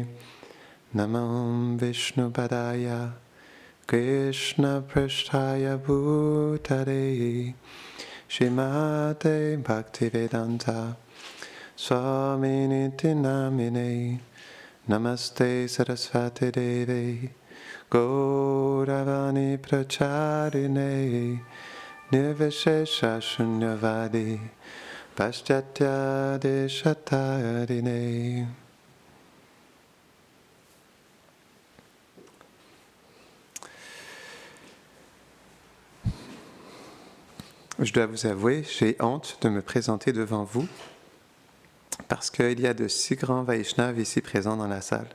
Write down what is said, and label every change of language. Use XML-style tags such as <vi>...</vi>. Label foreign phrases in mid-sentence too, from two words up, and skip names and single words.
<sa>नमो विष्णु पादाय, कृष्ण प्रेष्ठाय भूतले, श्रीमते भक्तिवेदान्त, स्वामिनिति नामिने. नमस्ते सारस्वते देवे गौरवाणी प्रचारिणे निर्विशेष शून्यवादि पाश्चात्य देशतारिणे.</sa> <fr>Je dois vous avouer, j'ai honte de me présenter devant vous parce qu'il y a de si grands Vaishnavas ici présents dans la salle.</fr>